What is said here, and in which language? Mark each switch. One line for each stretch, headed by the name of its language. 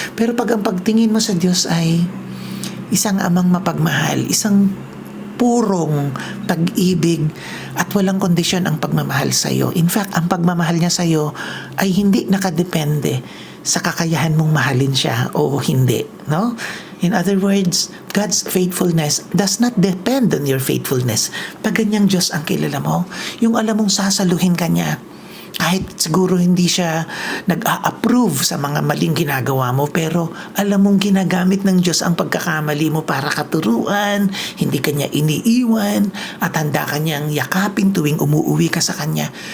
Filipino: Pero pag ang pagtingin mo sa Diyos ay isang amang mapagmahal, isang purong pag-ibig at walang kondisyon ang pagmamahal sa iyo. In fact, ang pagmamahal niya sa iyo ay hindi nakadepende sa kakayahan mong mahalin siya o hindi, no?
English: In other words, God's faithfulness does not depend on your faithfulness.
Filipino: Pag ganyang Diyos ang kilala mo, yung alam mong sasaluhin ka niya, kahit siguro hindi siya nag-a-approve sa mga maling ginagawa mo, pero alam mong ginagamit ng Diyos ang pagkakamali mo para katuruan, hindi kanya iniiwan, at handa kanyang yakapin tuwing umuuwi ka sa kanya.